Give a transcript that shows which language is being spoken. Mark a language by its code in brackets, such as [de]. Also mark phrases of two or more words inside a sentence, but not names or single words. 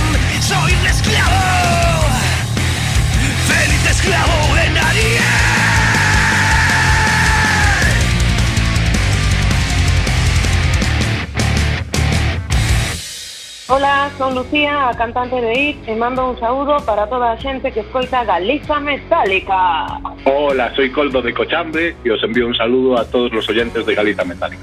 [es] Soy un esclavo, feliz esclavo de nadie. [gl] Hola, son Lucía, a cantante de IT, e mando un saúdo para toda a xente que escoita Galiza Metálica. [es] Hola, soy Coldo de Cochambre y os envío un saludo a todos los oyentes de Galiza Metálica.